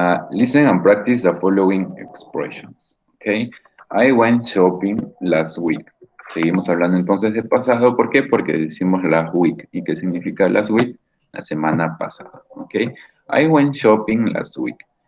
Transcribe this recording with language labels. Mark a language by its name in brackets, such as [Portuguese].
[English] Listen and practice the following expressions. [Spanish] ¿Ok? [English] I went shopping last week. [Spanish] Seguimos hablando entonces de pasado. ¿Por qué? Porque decimos [English] last week. [Spanish] ¿Y qué significa [English] last week? [Spanish] La semana pasada. ¿Ok? [English] I went shopping last week.